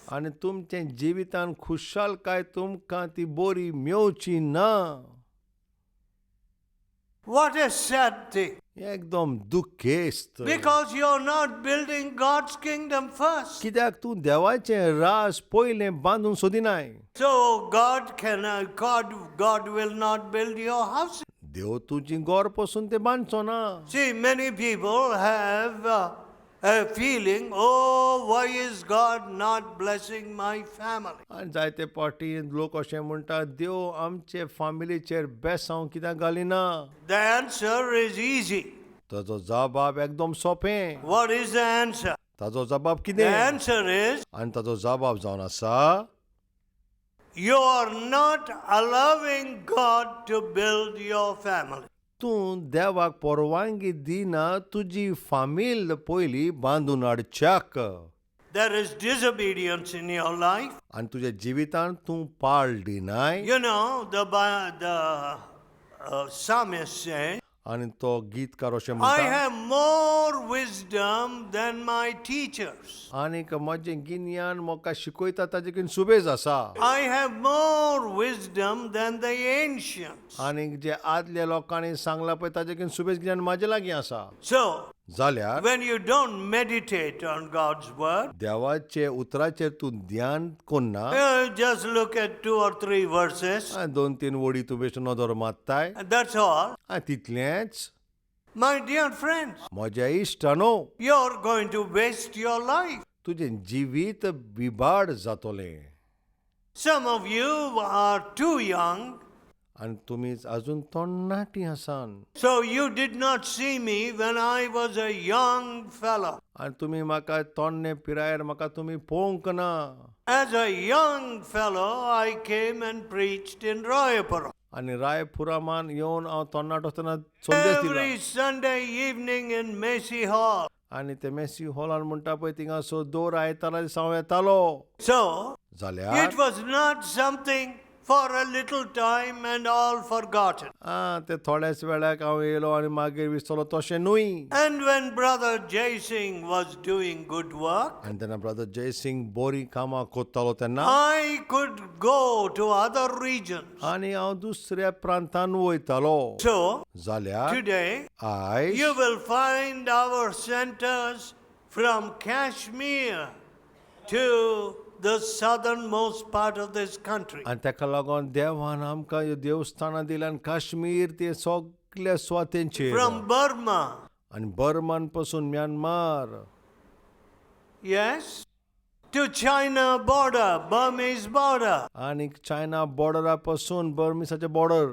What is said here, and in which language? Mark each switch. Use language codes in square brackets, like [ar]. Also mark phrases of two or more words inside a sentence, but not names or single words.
[kok] आनी तुमचें जिवितान खुशालकाय तुमकां ती बरी मेवची ना. [en] What a sad thing. [kok] एकदम दुखेस्त. [en] Because you're not building God's kingdom first. [kok] कित्याक तूं देवाचें रास पयलें बांदूंक सोदिनाय. [en] So God will not build your house. [kok] देव तुजी गोर पसून ते बांदचो ना. [en] See, many people have a feeling, oh, why is God not blessing my family? [kok] आनी जायते पाटी लोक अशें म्हणटा देव आमचे फामिलीचेर बेसांव कित्याक घालिना. [en] The answer is easy. [kok] ताजो जबाब एकदम सोंपें. [en] What is the answer? [kok] ताजो जबाब [en] The [kok] कितें? [en] answer is, [kok] आनी ताजो जबाब जावन आसा [en] you are not allowing God to build your family. [kok] तूं देवाक परवानगी दिना तुजी फामील पयली बांदून हाडच्याक. [en] There is disobedience in your life. [kok] आनी तुज्या जिवितान तूं पाळ दिनाय. [en] You know, the psalmist said, [kok] आनी तो गीतकार अशें [en] I [kok] म्हणटा [en] have more wisdom than my teachers. [kok] आनीक म्हजें गिन्यान म्हाका शिकयता ताजेकीन सुबेज आसा. [en] I have more wisdom than the ancients. [kok] आनीक जे आदल्या लोकांनी सांगलां पळय ताजेकीन सुबेज गिन्यान म्हाजे लागीं आसा. [en] So, [kok] जाल्यार [en] when you don't meditate on God's word, [kok] देवाचे उतराचेर तूं ध्यान कोन्ना. [en] just look at 2 or 3 verses, [kok] 2-3 वडी तूं बेश्टो नदर मारताय. [en] and that's all. [kok] तितलेंच. [en] My dear friends, [kok] म्हज्या इश्टानो, [en] you're going to waste your life. [kok] तुजें जिवीत बिबाड जातोलें. [en] Some of you are too young, [kok] आनी तुमी अजून तरणाटीं आसान. [en] so you did not see me when I was a young fellow. [kok] आनी तुमी म्हाका तोन्ने पिरायेर म्हाका तुमी पळोवंक ना. [en] As a young fellow, I came and preached in Royapura. [kok] आनी रायपुरामान येवन हांव तरणाटो आसतना संदेश दिला. [en] Every Sunday evening in Macy Hall. [kok] आनी ते मेसी हॉलान म्हणटा पळय थिंगासो दर आयतारा दिसा हांव येतालो. [en] So, [kok] जाल्यार [en] it was not something for a little time and all forgotten. [kok] ते थोड्याच वेळाक हांव येयलो आनी मागीर विसरलो तशें न्हूय. [en] And when Brother Jay Singh was doing good work, [kok] आनी तेन्ना ब्रदर जय सिंग बरी कामां कोत्तालो तेन्ना [en] I could go to other regions. [kok] आनी हांव दुसऱ्या प्रांतान वयतालो. [en] So, [kok] जाल्यार [en] today, [kok] आयज [en] you will find our centers from Kashmir to the southernmost part of this country. [kok] आनी ताका लागून देवान आमकां ह्यो देवस्थानां दिल्यान काश्मीर ते सगल्या स्वातेंचेर [en] From Burma, [kok] आनी बर्मान पासून म्यानमार [en] yes, to China border, Burmese border. [kok] आनी चायना बॉर्डरा पासून बर्मिसाचे बॉर्डर.